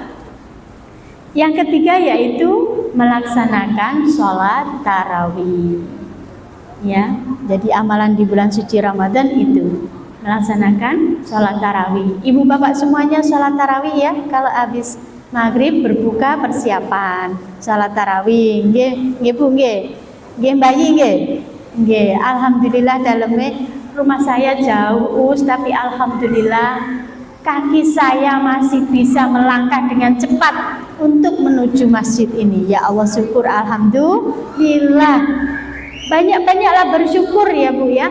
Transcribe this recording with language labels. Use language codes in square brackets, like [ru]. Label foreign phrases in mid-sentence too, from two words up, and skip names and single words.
[id] Yang ketiga yaitu melaksanakan sholat tarawih. Ya, jadi amalan di bulan suci Ramadan itu melaksanakan sholat tarawih. Ibu bapak semuanya sholat tarawih ya. Kalau habis maghrib berbuka persiapan sholat tarawih. [jv] Nggih Bu nggih. Nggih bayi nggih. Nggih, [id] alhamdulillah dalamnya rumah saya jauh, tapi alhamdulillah kaki saya masih bisa melangkah dengan cepat untuk menuju masjid ini. [ar] Ya Allah [id] syukur alhamdulillah. Banyak-banyaklah bersyukur ya Bu ya.